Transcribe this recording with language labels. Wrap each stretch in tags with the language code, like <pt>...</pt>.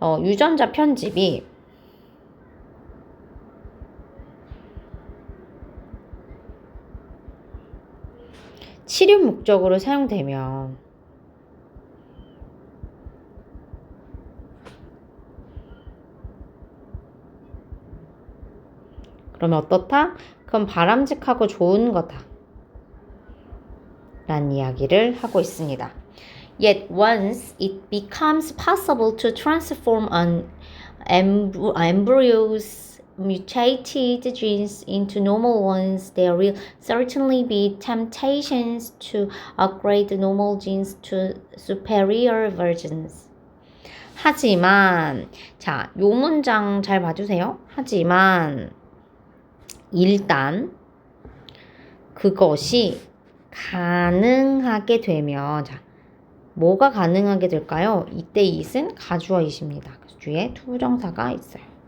<ko>유전자 편집이 치료 목적으로 사용되면 그러면 어떻다? 그건 바람직하고 좋은 거다. 라는 이야기를 하고 있습니다.</ko> <en>Yet once it becomes possible to transform an embryo's mutated genes into normal ones, there will certainly be temptations to upgrade the normal genes to superior versions.</en> <ko>하지만, 자, 요 문장 잘 봐주세요. 하지만, 일단 그것이 가능하게 되면 자 뭐가 가능하게 될까요? 이때 it은 가주어 it입니다. 그 뒤에 투부정사가 있어요.</ko>